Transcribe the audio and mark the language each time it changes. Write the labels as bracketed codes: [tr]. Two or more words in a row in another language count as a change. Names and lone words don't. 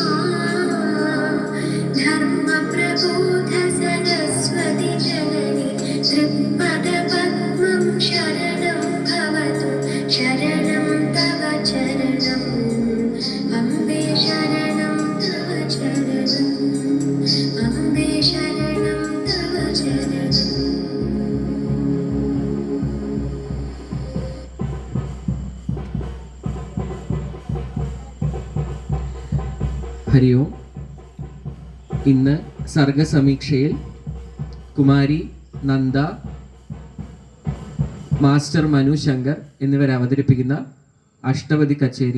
[sa] धर्मप्रबोध सरस्वति जननि त्रिपदपद्मं शरणं भवतु शरणं तव चरणम् अम्बे शरणं तव चरणम् अम्बे शरणं तव चरणम्. [ml] ഹരി ഓം. ഇന്ന് സർഗസമീക്ഷയിൽ കുമാരി നന്ദ, മാസ്റ്റർ മനു ശങ്കർ എന്നിവർ അവതരിപ്പിക്കുന്ന അഷ്ടപതി കച്ചേരി